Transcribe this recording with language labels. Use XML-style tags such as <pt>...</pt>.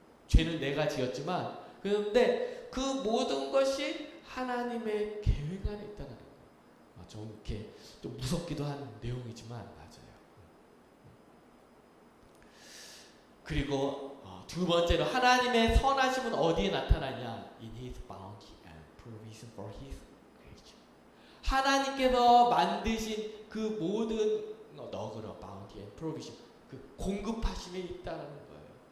<ko>죄는 내가 지었지만, 그런데 그 모든 것이 하나님의 계획 안에 있다는 거예요. 좀 이렇게 좀 무섭기도 한 내용이지만 맞아요. 그리고 두 번째로 하나님의 선하심은 어디에 나타나냐?</ko> <en>In His bounty and provision for His creation.</en> <ko>하나님께서 만드신 그 모든 너그러</ko> <en>bounty and provision,</en> <ko>그 공급하심에 있다는 거예요.</ko>